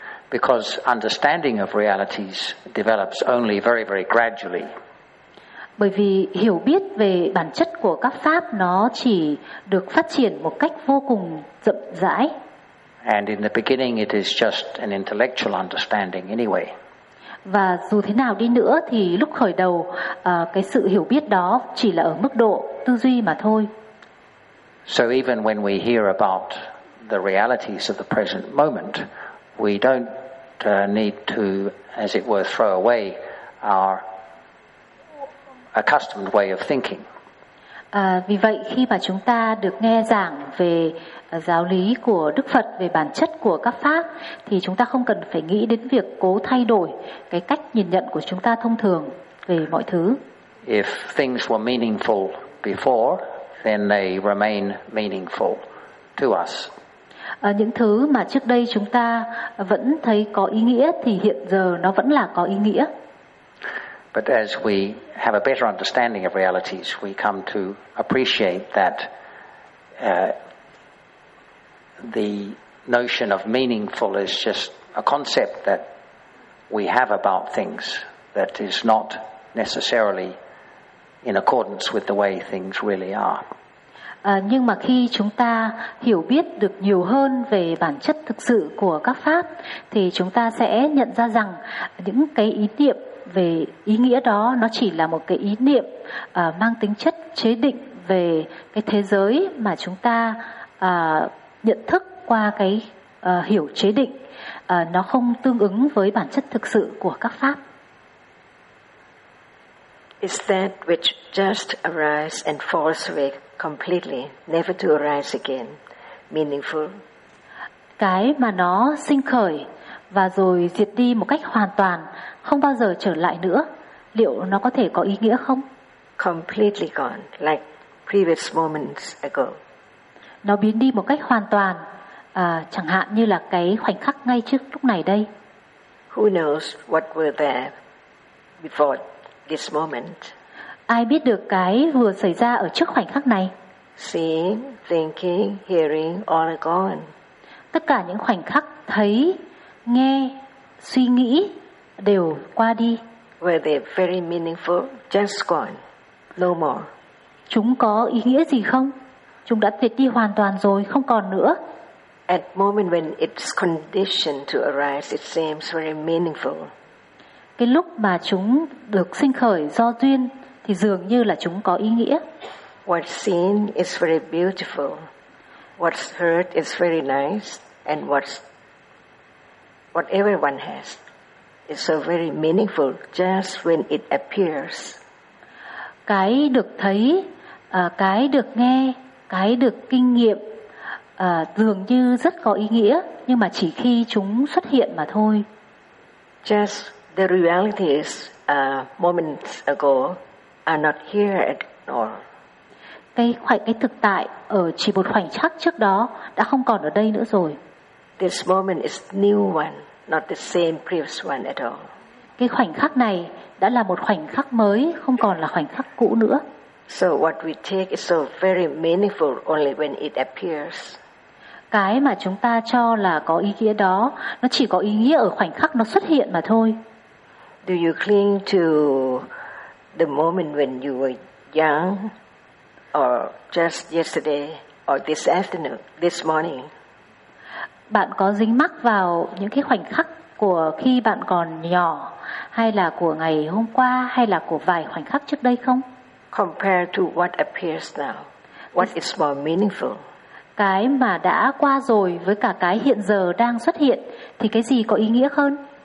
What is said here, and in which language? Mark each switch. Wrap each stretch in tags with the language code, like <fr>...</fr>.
<en>Because understanding of realities develops only very, very gradually.</en> <vi>Bởi vì hiểu biết về bản chất của các pháp nó chỉ được phát triển một cách vô cùng chậm rãi.</vi> <en>And in the beginning it is just an intellectual understanding anyway.</en> <vi>Và dù thế nào đi nữa thì lúc khởi đầu cái sự hiểu biết đó chỉ là ở mức độ tư duy mà thôi.</vi> <en>So even when we hear about the realities of the present moment, we don't need to, as it were, throw away our accustomed way of thinking.</en> <vi>Vì vậy khi mà chúng ta được nghe giảng về giáo lý của Đức Phật về bản chất của các pháp thì chúng ta không cần phải nghĩ đến việc cố thay đổi cái cách nhìn nhận của chúng ta thông thường về mọi thứ.</vi> <en>If things were meaningful before, then they remain meaningful to us.</en> <vi>Những thứ mà trước đây chúng ta vẫn thấy có ý nghĩa thì hiện giờ nó vẫn là có ý nghĩa.</vi> <en>But as we have a better understanding of realities, we come to appreciate that the notion of meaningful is just a concept that we have about things that is not necessarily in accordance with the way things really are.</en> <vi>Nhưng mà khi chúng ta hiểu biết được nhiều hơn về bản chất thực sự của các pháp thì chúng ta sẽ nhận ra rằng những cái ý niệm về ý nghĩa đó nó chỉ là một cái ý niệm mang tính chất chế định về cái thế giới mà chúng ta nhận thức qua cái hiểu chế định, nó không tương ứng với bản chất thực sự của các pháp.</vi> <en>Is that which just arise and falls away completely, never to arise again, meaningful?</en> <vi>Cái mà nó sinh khởi và rồi diệt đi một cách hoàn toàn, không bao giờ trở lại nữa, liệu nó có thể có ý nghĩa không?</vi> <en>Completely gone, like previous moments ago.</en> <vi>Nó biến đi một cách hoàn toàn, chẳng hạn như là cái khoảnh khắc ngay trước lúc này đây.</vi> <en>Who knows what were there before this moment?</en> <vi>Ai biết được cái vừa xảy ra ở trước khoảnh khắc này?</vi> <en>Seeing, thinking, hearing, all are gone.</en> <vi>Tất cả những khoảnh khắc thấy, nghe, suy nghĩ đều qua đi.</vi> <en>Were they very meaningful? Just gone. No more.</en> <vi>Chúng có ý nghĩa gì không? Chúng đã tuyệt đi hoàn toàn rồi, không còn nữa.</vi> <en>At moment when it's conditioned to arise, it seems very meaningful.</en> <vi>Cái lúc mà chúng được sinh khởi do duyên thì dường như là chúng có ý nghĩa.</vi> <en>What's seen is very beautiful. What's heard is very nice. And what everyone has is so very meaningful just when it appears.</en> <vi>Cái được thấy, cái được nghe, cái được kinh nghiệm dường như rất có ý nghĩa, nhưng mà chỉ khi chúng xuất hiện mà thôi.</vi> <en>Just the realities moments ago are not here at all.</en> <vi>Cái thực tại ở chỉ một khoảnh khắc trước đó đã không còn ở đây nữa rồi.</vi> <en>This moment is new one, not the same previous one at all.</en> <vi>Cái khoảnh khắc này đã là một khoảnh khắc mới, không còn là khoảnh khắc cũ nữa.</vi> <en>So what we take is so very meaningful only when it appears.</en> <vi>Cái mà chúng ta cho là có ý nghĩa đó, nó chỉ có ý nghĩa ở khoảnh khắc nó xuất hiện mà thôi.</vi> <en>Do you cling to the moment when you were young, or just yesterday, or this afternoon, this morning.</en> <vi>Bạn có dính mắc vào những cái khoảnh khắc của khi bạn còn nhỏ, hay là của ngày hôm qua, hay là của vài khoảnh khắc trước đây không?</vi> <en>Compared to what appears now, what is more meaningful?</en> <vi>Cái mà đã qua rồi với cả cái hiện giờ đang xuất hiện, thì cái gì có ý nghĩa hơn?</vi>